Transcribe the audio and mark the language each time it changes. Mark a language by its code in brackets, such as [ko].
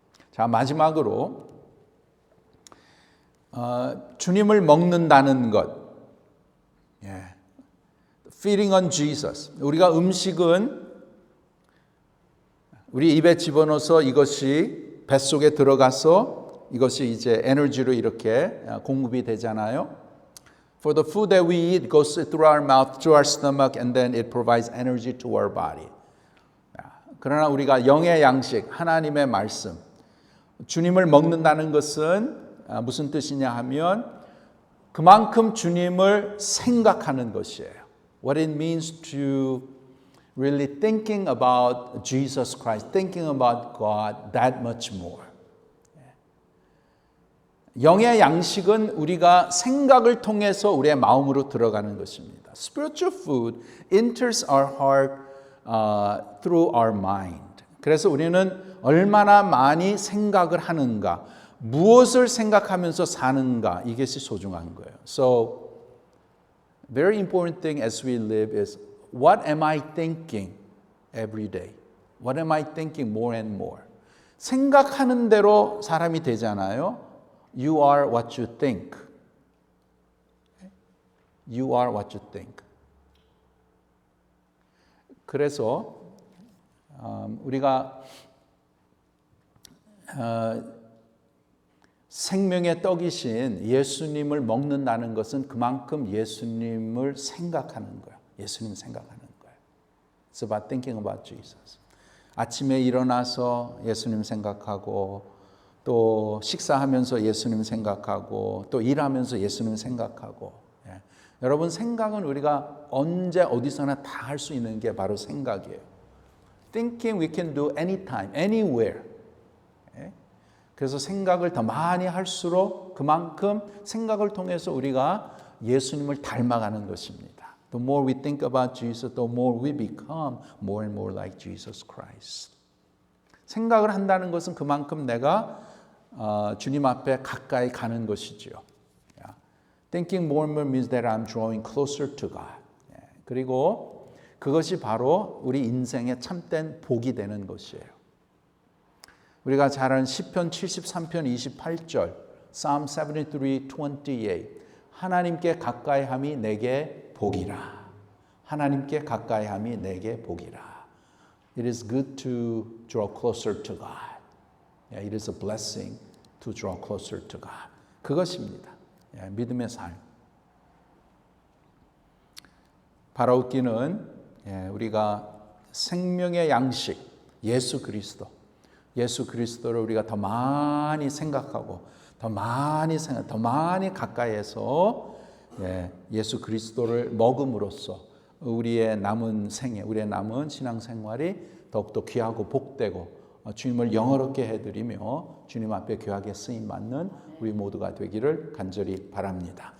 [ko] 자, 마지막으로 주님을 먹는다는 것, [en] feeding on Jesus. [ko] 우리가 음식은 우리 입에 집어넣어서 이것이 뱃속에 들어가서 이것이 이제 에너지로 이렇게 공급이 되잖아요. [en] For the food that we eat goes through our mouth, through our stomach, and then it provides energy to our body. [ko] 그러나 우리가 영의 양식, 하나님의 말씀, 주님을 먹는다는 것은 무슨 뜻이냐 하면 그만큼 주님을 생각하는 것이에요. [en] What it means to really thinking about Jesus Christ, thinking about God that much more. [ko] 영의 양식은 우리가 생각을 통해서 우리의 마음으로 들어가는 것입니다. [en] Spiritual food enters our heart through our mind. [ko] 그래서 우리는 얼마나 많이 생각을 하는가, 무엇을 생각하면서 사는가, 이것이 소중한 거예요. [en] So, very important thing as we live is what am I thinking every day? What am I thinking more and more? [ko] 생각하는 대로 사람이 되잖아요. [en] You are what you think. You are what you think. [ko] 그래서 우리가 생명의 떡이신 예수님을 먹는다는 것은 그만큼 예수님을 생각하는 거예요. 예수님 생각하는 거예요. [en] It's about thinking about Jesus. [ko] 아침에 일어나서 예수님 생각하고 또 식사하면서 예수님 생각하고 또 일하면서 예수님 생각하고. 예. 여러분 생각은 우리가 언제 어디서나 다 할 수 있는 게 바로 생각이에요. [en] Thinking we can do anytime, anywhere. [ko] 예. 그래서 생각을 더 많이 할수록 그만큼 생각을 통해서 우리가 예수님을 닮아가는 것입니다. [en] The more we think about Jesus, the more we become more and more like Jesus Christ. [ko] 생각을 한다는 것은 그만큼 내가 주님 앞에 가까이 가는 것이지요. [en] Thinking more and more means that I'm drawing closer to God. [ko] 그리고 그것이 바로 우리 인생의 참된 복이 되는 것이에요. 우리가 잘 아는 시편 73편 28절, [en] Psalm 73:28. [ko] 하나님께 가까이함이 내게 복이라. 하나님께 가까이함이 내게 복이라. [en] It is good to draw closer to God. It is a blessing to draw closer to God. [ko] 그것입니다. 믿음의 삶. 바라옵기는 우리가 생명의 양식 예수 그리스도를 우리가 더 많이 생각하고 더 많이 가까이해서 예수 그리스도를 먹음으로써 우리의 남은 생애, 우리의 남은 신앙생활이 더욱더 귀하고 복되고 주님을 영화롭게 해드리며 주님 앞에 귀하게 쓰임받는 우리 모두가 되기를 간절히 바랍니다.